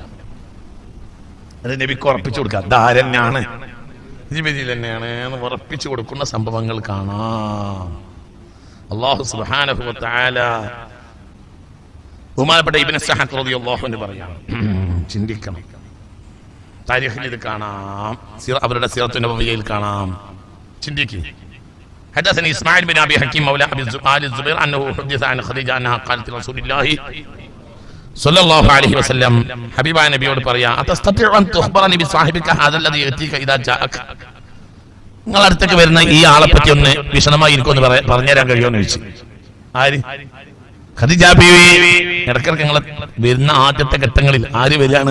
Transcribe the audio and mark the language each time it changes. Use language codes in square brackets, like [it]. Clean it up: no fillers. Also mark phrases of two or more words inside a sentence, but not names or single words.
[ml] അത് നബിക്ക് ഉറപ്പിച്ചു കൊടുക്കുക, ധാരനാണ് ജിബ്രീൽ തന്നെയാണ് എന്ന് ഉറപ്പിച്ചു കൊടുക്കുന്ന സംഭവങ്ങൾ കാണാം. [ar] الله سبحانه و تعالى [ml] ബഹുമാനപ്പെട്ട ഇബ്നു സഅദ് [ar] رضي الله عنه [ml] പറയാണ്, ചിന്തിക്കണം. താരീഖിൽ ഇത് കാണാം, അവരുടെ സീറത്തുൻ നബവിയിൽ കാണാം. ചിന്തിക്കുക. [ar] حدثني اسماعيل بن ابي حكيم مولى ابي الزبير انه حدث عن خديجه انها قالت لرسول الله صلى الله عليه وسلم, [ml] ഹബീബായ നബിയോട് പറയാ, [ar] أتستطيع أن تخبرني بصاحبك هذا الذي يأتيك إذا جاءك. [ml] നിങ്ങൾ അടുത്തേക്ക് വരുന്ന ഈ ആളെ പറ്റി ഒന്ന് വിശദമായി എനിക്കൊന്ന് പറഞ്ഞുതരാൻ കഴിയുമെന്ന് ചോദിച്ചു. ആര്? ഖദീജ ബീവി. ഇടയ്ക്കിടയ്ക്ക് നിങ്ങൾ വരുന്ന ആദ്യത്തെ ഘട്ടങ്ങളിൽ ആര് വരികയാണ്?